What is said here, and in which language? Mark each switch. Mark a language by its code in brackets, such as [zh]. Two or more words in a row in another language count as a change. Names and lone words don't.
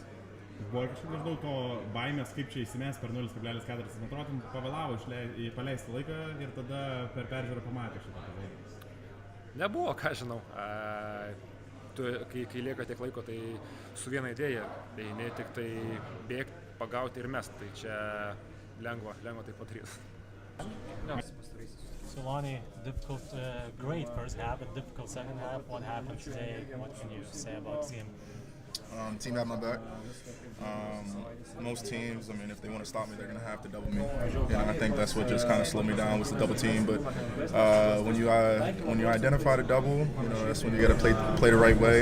[lt] Buvo kažkaip maždaug to baimės, kaip čia įsimės per 0,4, atrodo, pavėlavo paleisti laiką ir tada per peržiūrą pamatė šitą pavėlą. Nebuvo, ką žinau. Kai lieka tiek laiko, tai su viena idėja, tai ne tik tai bėgti, pagauti ir mest, tai čia lengva tai padaryti. [en] So Lonnie, difficult, great first half, but difficult second half. What happened today? What can you say about this game? Team had my back. Most teams, I mean, if they want to stop me, they're going to have to double me. And I think that's what just kind of slowed me down was the double team. But when you identify the double, you know, that's when you got to play the right way.